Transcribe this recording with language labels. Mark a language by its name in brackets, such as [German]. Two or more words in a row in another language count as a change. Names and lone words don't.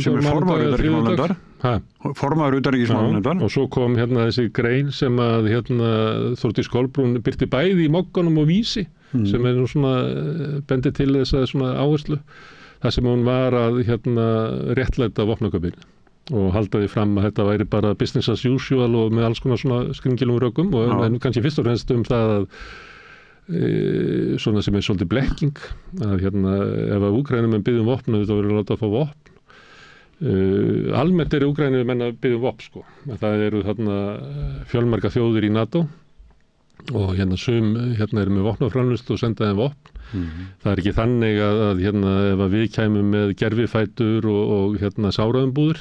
[Icelandic] sem formaður utanríkismálanefndar. Formaður utanríkismálanefndar. Og svo kom þessi grein sem að Þórdís Kolbrún birti bæði í Mogganum og Vísi sem nú svona bendi til þess að svona áherslu. Það sem hún var að réttlæta vopnaköpinn og haldaði fram að þetta væri bara [English] business as usual [Icelandic] og með alls konar svona skringilum rökum en kannski fyrst og fremst það að svona sem svolítið blekking að ef að Úkraínumenn biðja vopn þá verður láta að fá vopn almennt Úkraínumenn að biðja vopn sko. Það eru fjölmarga þjóðir í NATO og sum eru með vopnaframleiðslu og senda þeim vopn það er ekki þannig að ef að við kæmum með gervifætur og sáraðumbúðir